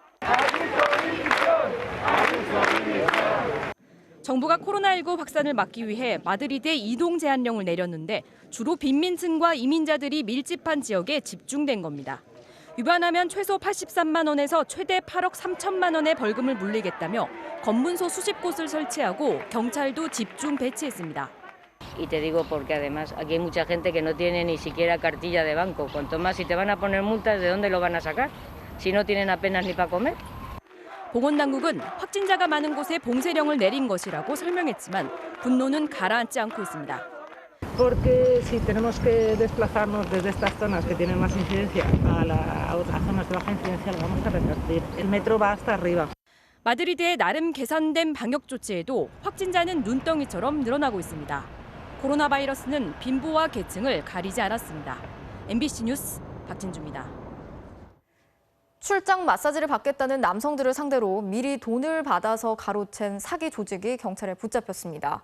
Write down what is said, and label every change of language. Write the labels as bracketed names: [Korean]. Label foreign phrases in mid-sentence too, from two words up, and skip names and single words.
[Korean] 정부가 코로나19 확산을 막기 위해 마드리드에 이동 제한령을 내렸는데 주로 빈민층과 이민자들이 밀집한 지역에 집중된 겁니다. 위반하면 최소 83만 원에서 최대 8억 3천만 원의 벌금을 물리겠다며 검문소 수십 곳을 설치하고 경찰도 집중 배치했습니다. [Spanish] Y te digo porque además aquí hay mucha gente que no tiene ni siquiera cartilla de banco. Cuanto más si te van a poner multas, ¿de dónde lo van a sacar? Si no tienen apenas ni para comer. [Korean] 보건당국은 확진자가 많은 곳에 봉쇄령을 내린 것이라고 설명했지만 분노는 가라앉지 않고 있습니다. [Spanish] Porque si tenemos que desplazarnos desde estas zonas que tienen más incidencia a otras zonas de baja incidencia, lo vamos a revertir. El metro va hasta arriba. [Korean] 마드리드의 나름 계산된 방역 조치에도 확진자는 눈덩이처럼 늘어나고 있습니다. 코로나 바이러스는 빈부와 계층을 가리지 않았습니다. MBC 뉴스 박진주입니다. 출장 마사지를 받겠다는 남성들을 상대로 미리 돈을 받아서 가로챈 사기 조직이 경찰에 붙잡혔습니다.